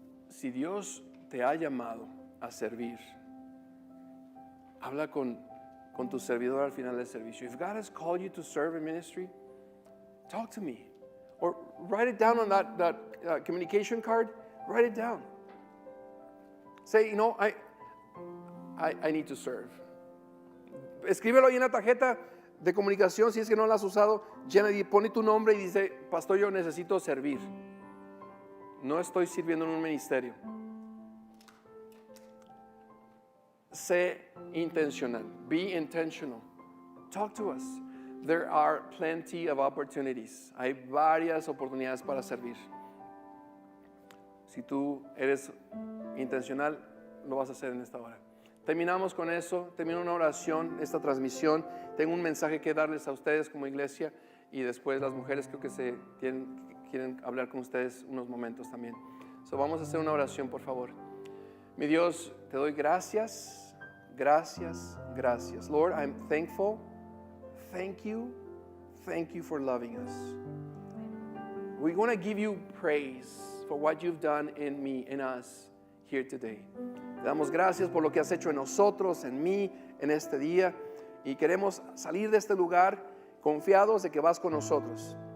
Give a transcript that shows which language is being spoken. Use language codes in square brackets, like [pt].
[es] Si Dios te ha llamado a servir, habla con tu servidor al final del servicio. [en] If God has called you to serve in ministry, talk to me. Or write it down on that communication card. Write it down. Say, I need to serve. [es] Escríbelo ahí en la tarjeta de comunicación, si es que no la has usado. Pone tu nombre y dice, pastor, yo necesito servir. No estoy sirviendo en un ministerio. Sé intencional. [en] Be intentional. Talk to us. There are plenty of opportunities. [es] Hay varias oportunidades para servir. Si tú eres intencional, lo vas a hacer en esta hora. Terminamos con eso. Termino una oración, esta transmisión. Tengo un mensaje que darles a ustedes como iglesia y después las mujeres creo que quieren hablar con ustedes unos momentos también. Vamos a hacer una oración, por favor. Mi Dios, te doy gracias, gracias, gracias. [en] Lord, I'm thankful. Thank you for loving us. We want to give you praise for what you've done in me, in us, here today. [es] Te damos gracias por lo que has hecho en nosotros, en mí, en este día. Y queremos salir de este lugar confiados de que vas con nosotros.